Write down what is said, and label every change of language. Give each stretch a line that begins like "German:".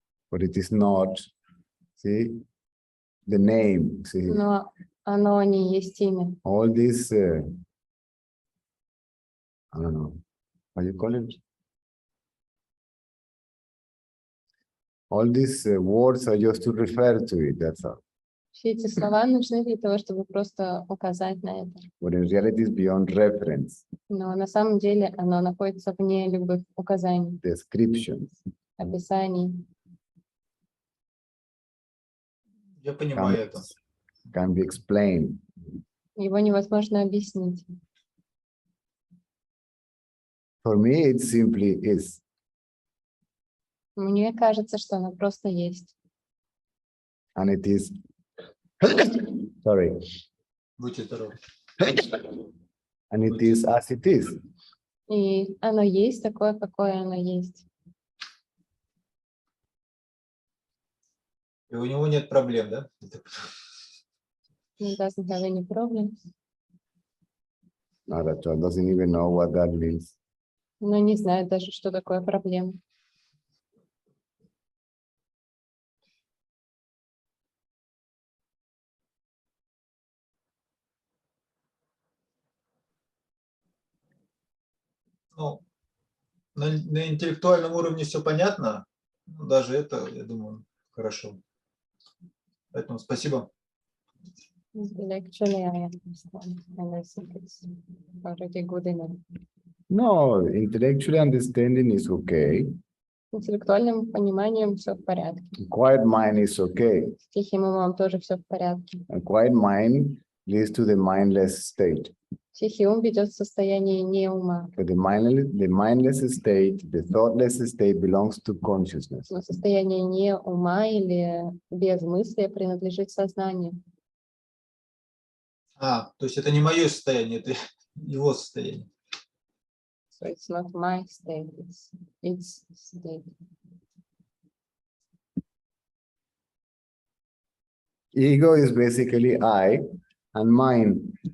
English: But it is not, see, the name. See,
Russian: Но оно не есть имя.
English: all these, I don't know, how you call it? All these words are just to refer to it, that's all.
Russian: Все эти слова нужны для того, чтобы просто указать на это.
English: But in reality, it's beyond reference,
Russian: Но на самом деле оно находится вне любых указаний,
English: descriptions.
Russian: описаний. Я понимаю это.
English: Can be explained.
Russian: Его невозможно объяснить.
English: For me, it simply is.
Russian: Мне кажется, что оно просто есть.
English: And it is, sorry,
Russian: Будьте здоровы.
English: and it is as it is.
Russian: И оно есть такое, какое оно есть. И у него нет проблем, да?
English: It doesn't have any problems. Not at all. Doesn't even know what that means.
Russian: Но не знает даже, что такое проблема. Ну, на интеллектуальном уровне все понятно. Ну, даже это, я думаю, хорошо. Поэтому спасибо.
English: Intellectually, I understand, and I think it's already good enough. No, intellectually understanding is okay.
Russian: Интеллектуальным пониманием все в порядке.
English: Quiet mind is okay.
Russian: С тихим умом тоже все в порядке.
English: A quiet mind leads to the mindless state.
Russian: Тихий ум ведет в состояние не ума.
English: But the mindless state, the thoughtless state belongs to consciousness.
Russian: Но состояние не ума или без мысли принадлежит сознанию. То есть это не мое состояние, это его состояние.
English: So it's not my state, it's its state. Ego is basically I and mine.